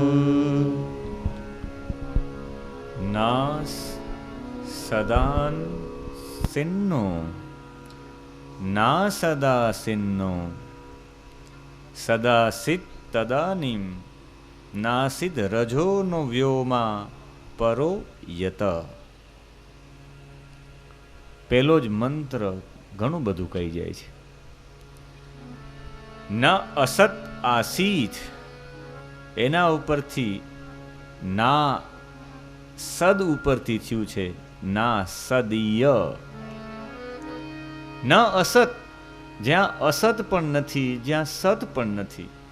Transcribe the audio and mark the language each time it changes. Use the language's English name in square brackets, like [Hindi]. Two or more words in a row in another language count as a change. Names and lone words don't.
[Sanskrit] नास सदान सिन्नो ना सदा सिन्नो सदासित तदानीम नासिद रजो नो व्योमा परो यत। [Gujarati] પેલો જ મંત્ર ઘણું બધું કહી જાય છે। [Sanskrit] न असत आसीत [Gujarati] એના ઉપરથી [Sanskrit] ना सद [Gujarati] ઉપરથી થયું છે [Sanskrit] ना सदीय। न असत [Gujarati] જ્યાં અસત પણ નથી જ્યાં સત પણ નથી।